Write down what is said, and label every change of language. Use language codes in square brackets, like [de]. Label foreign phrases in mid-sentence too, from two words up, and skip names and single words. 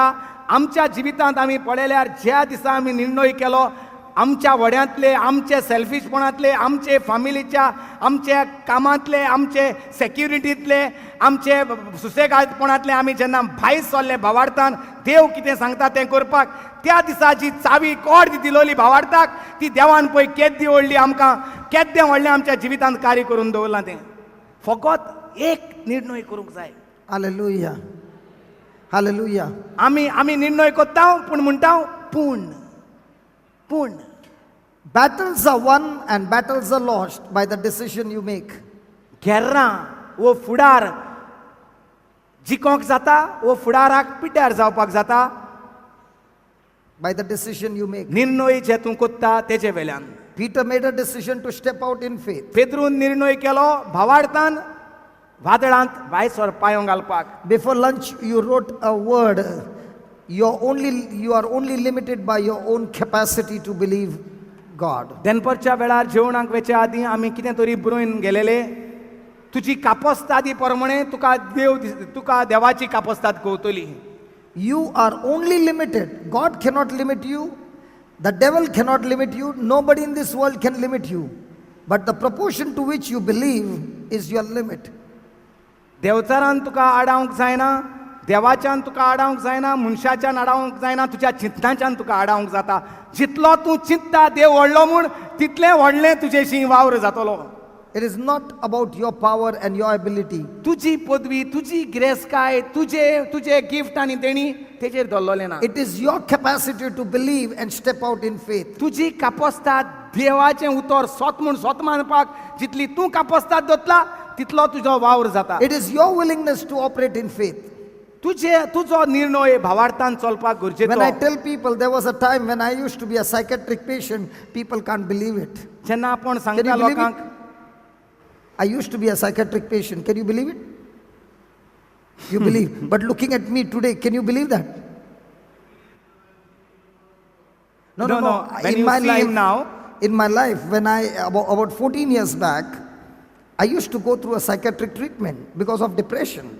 [kok] आमच्या जिवितांत आमी पळयल्यार ज्या दिसा आमी निर्णय केलो, आमच्या व्हड्यांतले, आमचे सेल्फिशपणांतले, आमचे फामिलीच्या, आमचे कामांतले, आमचे सेक्युरिटींतले, आमचे सुसेगादपणांतले आमी जेन्ना भायर सरले भावार्थान, देव कितें सांगता तें करपाक, त्या दिसाची चावी कोण दिलोली भावार्थाक, ती देवान पळय केद्दी व्हडली आमकां, केद्दें व्हडलें आमच्या जिवितांत कार्य करून दवरलां. तें फकत एक निर्णय करूंक जाय. [en] Hallelujah. Hallelujah. [kok] आमी निर्णय करता पूण म्हणटा पूण [en] Battles are won and battles are lost by the decision you make. [kok] घेर्रां वो फुडार जिकोंक जाता, वो फुडाराक पिड्ड्यार जावपाक जाता [en] By the decision you make. [kok] निर्णय जे तूं करता तेजे वेल्यान. [en] Peter made a decision to step out in faith. [kok] पेद्रून निर्णय केलो भावार्थान वादळांत भायर सरपायों घालपाक. [en] Before lunch, you wrote a word. You are only limited by your own capacity to believe God. [kok] दनपरच्या वेळार जेवणाक वेच्या आदीं आमी कितें तरी बरोवन गेलेले. तुजी कापस्तादी प्रमाणे तुका देवाची कापस्ताद कवतली. [en] You are only limited. God cannot limit you. The devil cannot limit you. Nobody in this world can limit you. But the proportion to which you believe is your limit. [kok] देवचारान तुका आडावंक जायना, देवाच्यान तुका आडावंक जायना, मनशाच्यान आडावंक जायना, तुज्या चिंतनाच्यान तुका आडावंक जाता. जितलो तूं चिंतता देव व्हडलो म्हूण, तितलें व्हडलें तुजेशी वावर जातलो. [en] It is not about your power and your ability. [kok] तुजी पदवी, तुजी गिरेस्काय, तुजे गिफ्ट आनी देणी तेजेर दल्लोलें ना. [en] It is your capacity to believe and step out in faith. [kok] तुजी कापस्ताद देवाचें उतर स्वत मानपाक जितली तूं कापस्ताद दोतला तितलो तुजो वावर जाता. [en] It is your willingness to operate in faith. [kok] तुजो निर्णय भावार्थान चलपाक [en] When I [kok] गरजेचो. [en] tell people, there was a time when I used to be a psychiatric patient, people can't believe it. [kok] जेन्ना आपूण [en] Can [kok] सांगता [en] you believe [kok] लोकांक, [en] it? I used to be a psychiatric patient. Can you believe it? You believe. But looking at me today, can you believe that? No. When In you my see life, him now, in my life, when about 14 years back, I used to go through a psychiatric treatment because of depression.